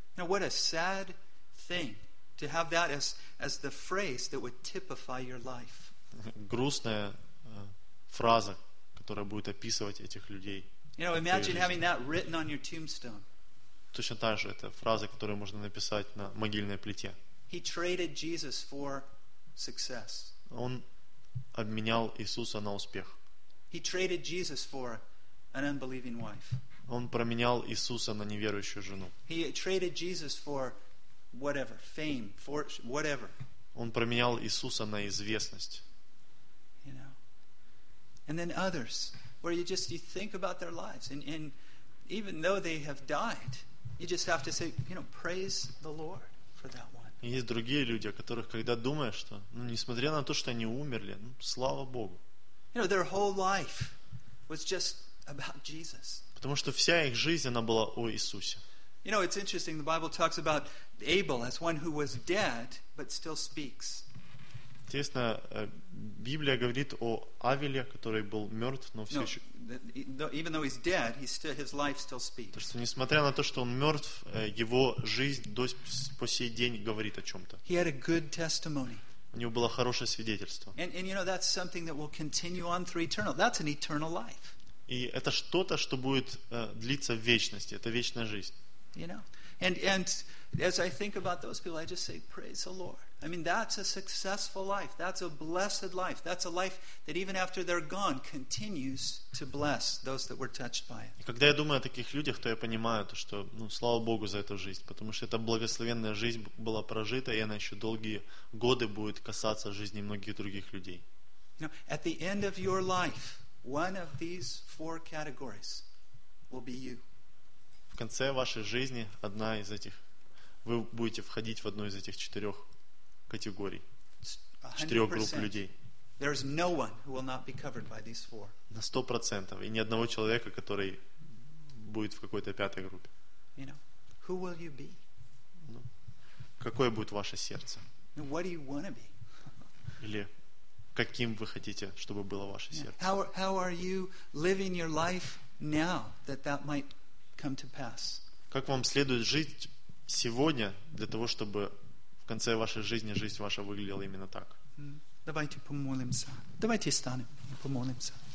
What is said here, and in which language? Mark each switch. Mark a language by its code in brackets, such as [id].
[en] Now, what a sad thing To have that as the phrase that would typify your life. [ru] Грустная фраза, которая будет описывать этих людей. [en] You know, imagine having that written on your tombstone. [ru] Точно так же это фраза, которую можно написать на могильной плите. [en] He traded Jesus for success. [ru] Он обменял Иисуса на успех. [en] He traded Jesus for an unbelieving wife. [ru] Он променял Иисуса на неверующую жену. [en] He traded Jesus for whatever, fame, fortune, whatever. [ru] Он променял Иисуса на известность. [en] You know. And then others, where you think about their lives, and even though they have died, you just have to say, you know, praise the Lord for that one. [ru] Есть другие люди, о которых когда думаешь, что, ну, несмотря на то, что они умерли, ну, слава Богу. [en] You know, their whole life was just about Jesus. [ru] Потому что вся их жизнь, она была о Иисусе. [en] You know, it's interesting, the Bible talks about Abel as one who was dead, but still speaks. [ru] Интересно, Библия говорит о Авеле, который был мертв, но все еще... [en] Even though he's dead, his life still speaks. [ru] То, что несмотря на то, что он мертв, его жизнь до по сей день говорит о чем-то. [en] He had a good testimony. [ru] У него было хорошее свидетельство. [en] And you know, that's something that will continue on through eternal. That's an eternal life. [ru] И это что-то, что будет длиться в вечности. Это вечная жизнь. [en] You know, and as I think about those people, I just say, praise the Lord. I mean, that's a successful life. That's a blessed life. That's a life that even after they're gone continues to bless those that were touched by it. [ru] И когда я думаю о таких людях, то я понимаю то, что, ну, слава Богу за эту жизнь, потому что эта благословенная жизнь была прожита, и она еще долгие годы будет касаться жизни многих других людей. [en] You know, at the end of your life, one of these four categories will be you. [ru] В конце вашей жизни одна из этих, вы будете входить в одну из этих четырех категорий, четырех групп людей. [en] There is no one who will not be covered by these four. [ru] На 100%, и ни одного человека, который будет в какой-то пятой группе. [en] You know, who will you be? [ru] Ну, какое будет ваше сердце? [en] What do you want to be? [ru] Или каким вы хотите, чтобы было ваше сердце? [en] How are you living your life now that might come to pass? [ru] Как вам следует жить сегодня для того, чтобы в конце вашей жизни жизнь ваша выглядела именно так? Давайте помолимся. Давайте встанем и помолимся.